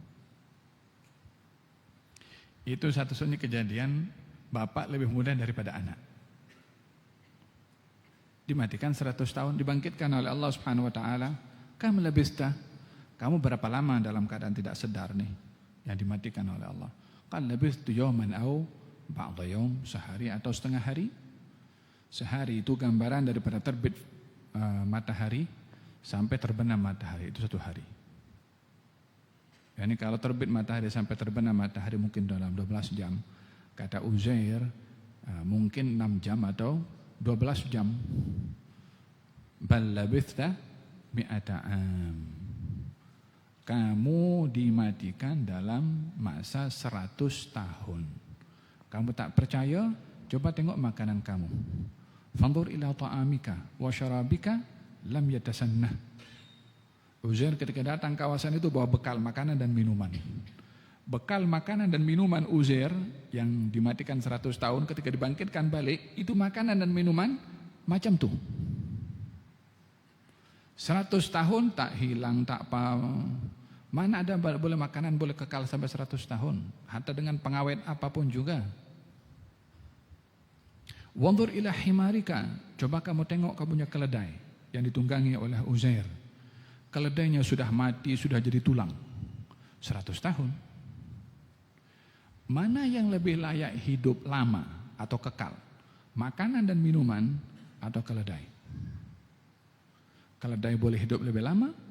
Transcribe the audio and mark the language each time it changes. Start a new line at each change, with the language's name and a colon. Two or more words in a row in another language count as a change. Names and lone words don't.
Malay: Itu satu-satunya kejadian bapak lebih muda daripada anak. Dimatikan 100 tahun, dibangkitkan oleh Allah
Arabic: سبحانه وتعالى. كم لبثت?
Malay: Kamu berapa lama dalam keadaan tidak sadar nih yang dimatikan oleh Allah?
Arabic: قال لبثت يوما أو بعض يوم,
Malay: sehari atau setengah hari. Sehari itu gambaran daripada terbit matahari sampai terbenam matahari, itu 1 hari. Yani kalau terbit matahari sampai terbenam matahari mungkin dalam 12 jam. Kata Uzair mungkin 6 jam atau 12 jam.
Arabic: بل لبثت مائة عام.
Malay: Kamu dimatikan dalam masa 100 tahun. Kamu tak percaya? Coba tengok makanan kamu.
Arabic: فانظر إلى طعامك وشرابك لم يتسنه.
Malay: Uzair ketika datang kawasan itu bawa bekal makanan dan minuman. Bekal makanan dan minuman Uzair yang dimatikan 100 tahun ketika dibangkitkan balik, itu makanan dan minuman macam tuh. 100 tahun tak hilang, tak apa. Mana ada boleh makanan boleh kekal sampai 100 tahun, hatta dengan pengawet apapun juga.
Arabic: وانظر إلى حمارك,
Malay: coba kamu tengok kamu punya keledai yang ditunggangi oleh Uzair. Keledainya sudah mati, sudah jadi tulang. 100 tahun. Mana yang lebih layak hidup lama atau kekal? Makanan dan minuman atau keledai? Keledai boleh hidup lebih lama?